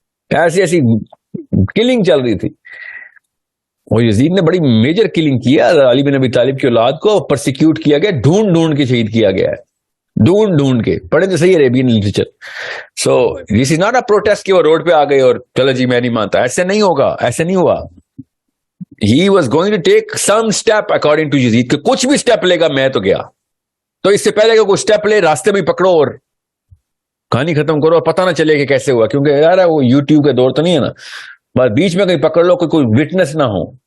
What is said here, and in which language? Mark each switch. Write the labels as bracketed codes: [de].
[ur] ایسی کلنگ چل رہی تھی. وہ یزید نے بڑی میجر کلنگ کیا. علی بن ابی طالب کی اولاد کو پرسیکیوٹ کیا گیا, ڈھونڈ کے شہید کیا گیا ہے, ڈھونڈ کے. پڑھے تو صحیح Arabian literature. [en] so this is not a protest [ur] کہ وہ روڈ پہ آ گئے اور چلو جی میں نہیں مانتا. ایسے نہیں ہوگا, ایسے نہیں ہوا. [en] He was going to take some step according to Yazid, [ur] کہ کچھ بھی سٹیپ لے گا میں تو گیا. تو اس سے پہلے کہ کوئی سٹیپ لے, راستے میں پکڑو اور کہانی ختم کرو, اور پتہ نہ چلے کہ کیسے ہوا. کیونکہ یار وہ یوٹیوب کا دور تو نہیں ہے نا, بس بیچ میں کہیں پکڑ لو کہ کوئی وٹنس نہ ہو.